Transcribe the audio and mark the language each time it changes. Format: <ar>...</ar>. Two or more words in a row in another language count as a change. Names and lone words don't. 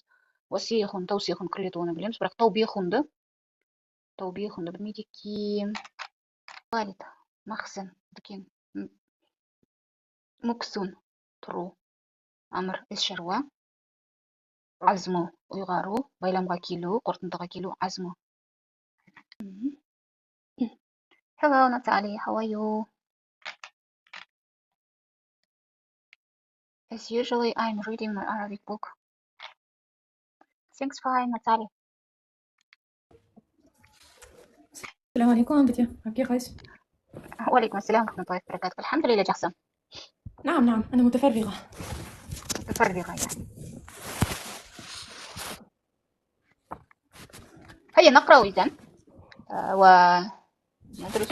<kk>Уасихун, таусихун кірлету оны білеміз, бірақ таубихунды білмейді екен. Валид, мақсын, дүкен, мүксун, тұру, амыр, іс шаруа, азму, ұйғару, байламға келу, қорытындыға келу, азму.</kk> <en>Hello, Natalie, how are you? As usually, I'm reading my Arabic book. Thanks fine, Natalie.</en> <ar>السلام عليكم بنتي، كيفاش؟ وعليكم السلام ورحمة الله وبركاته. الحمد لله جحسن. نعم أنا متفرغة. متفرغة يعني. هيا نقرأ إذن وندرس</ar>